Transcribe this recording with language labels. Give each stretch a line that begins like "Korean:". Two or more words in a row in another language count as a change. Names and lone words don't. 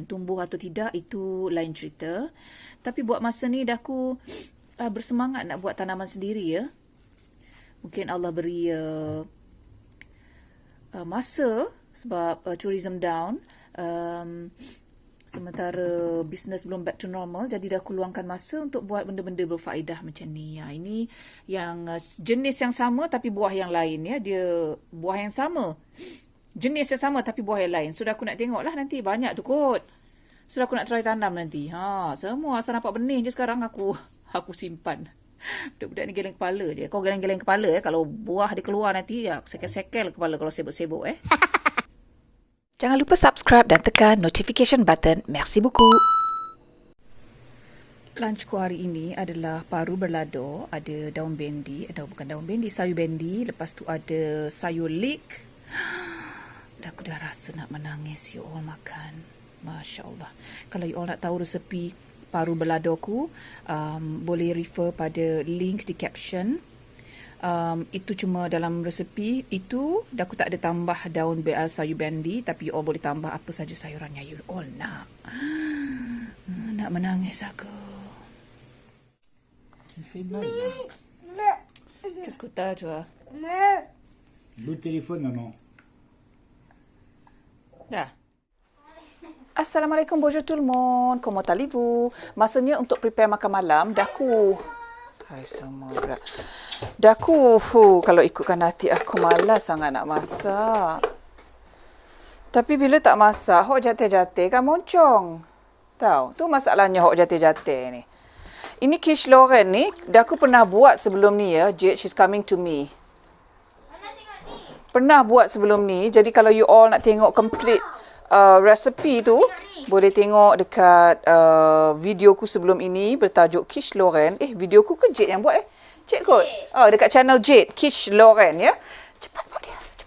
Malay: Tumbuh atau tidak itu lain cerita. Tapi buat masa ni dah aku bersemangat nak buat tanaman sendiri ya. Mungkin Allah beri masa sebab
English: tourism down,
Malay: sementara bisnes belum
English: back to normal,
Malay: jadi dah aku luangkan masa untuk buat benda-benda berfaedah macam ni. Ini yang jenis yang sama tapi buah yang lain ya. Dia buah yang sama, jenis yang sama tapi buah yang lain. Sudah aku nak tengok lah nanti, banyak tu kot. Sudah aku nak try tanam nanti. Semua asal nampak benih je sekarang aku simpan. Budak-budak ni geleng kepala je. Kau geleng-geleng kepala kalau buah dia keluar nanti ya, sekel-sekel kepala kalau sibuk-sibuk Jangan lupa subscribe dan tekan
English: notification button.
French: Merci beaucoup.
Malay: Lunchku hari ini adalah paru berlado, ada daun bendi, bukan daun bendi, sayur bendi, lepas tu ada sayur leek. Aku dah rasa nak menangis
English: you all
Malay: makan.
Arabic: Masya Allah.
Malay: Kalau
English: you all
Malay: nak tahu resepi paru beladoku, boleh refer pada link di caption. Itu cuma dalam resepi itu, aku tak ada tambah daun sayur bendi, tapi
English: you all
Malay: boleh tambah apa saja sayuran yang
English: you all
Malay: nak. Nak menangis aku.
French: Tu fais mal. Qu'est-ce que t'as, toi? Le téléphone, maman.
Malay: Dah. Assalamualaikum,
French: bonjour tout le monde. Comment allez-vous?
Malay: Masanya untuk prepare makan malam. Daku. Hai semua pula. Daku, kalau ikutkan hati aku malas sangat nak masak. Tapi bila tak masak, hok jate-jate kan moncong. Tahu? Tu masalahnya hok jate-jate ni. Ini quiche Lorraine ni, dah aku pernah buat sebelum ni ya.
English: Jade, she's coming to me.
Malay: Pernah buat sebelum ni. Jadi kalau
English: you all
Malay: nak tengok complete resepi tu, boleh tengok dekat videoku sebelum ini bertajuk quiche Lorraine. Videoku ke Jade yang buat Jade kot? Dekat channel Jade, quiche Lorraine ya. Cepat buat dia.